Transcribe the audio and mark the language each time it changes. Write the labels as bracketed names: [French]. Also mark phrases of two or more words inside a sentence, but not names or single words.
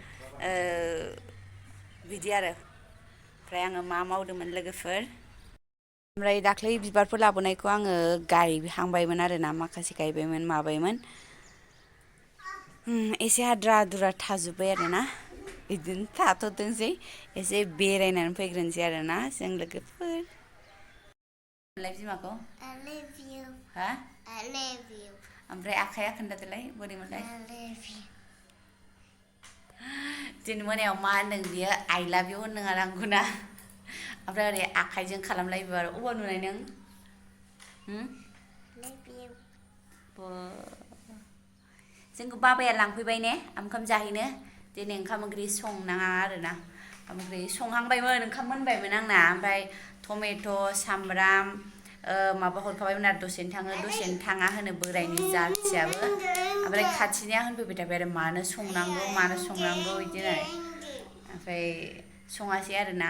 [Bodo] बिदि आरो ओमफ्राय आङो मा मावदोंमोन लोगोफोर ओमफ्राय दाख्लै बिबारफोर लाबोनायखौ आङो गायहांबायमोन आरोना माखासे गायबायमोन माबायमोन एसे आद्रा आद्रा थाजोब्बाय आरोना बिदिनो थाथ'थोंसै एसे बेरायनानै फैग्रोनोसै आरोना जों लोगोफोर बिमाखौ [English] I love you [Bodo] हा [English] I love you [Bodo] ओमफ्राय आखाइया खोन्थादोलाय बोरै मोनलाय [English] I love you [Bodo] दिनै मोनायाव मा होनदों बियो [English] I love you [Bodo] होनदों आरो आंखौना ओमफ्राय ओरै आखाइजों खालामलायबो आरो अबाव नुनाय नों [English] love you [Bodo] जोंखौ बाबाया लांफैबाय ने ओंखाम जाहैनो दिनै ओंखाम ओंख्रि संनाङा आरोना ओंखाम ओंख्रि संहांबायमोन ओंखाम मोनबायमोन आंना ओमफ्राय टमेट' सामब्राम माबा हरखाबायमोन आरो दसेनो थाङो दसेनो थाङा होनो बोरायनि जाथियाबो ओमफ्राय खाथिनिया होनफैबाय थाबाय आरो मानो संनांगौ बिदिनो ओमफ्राय सङासै आरोना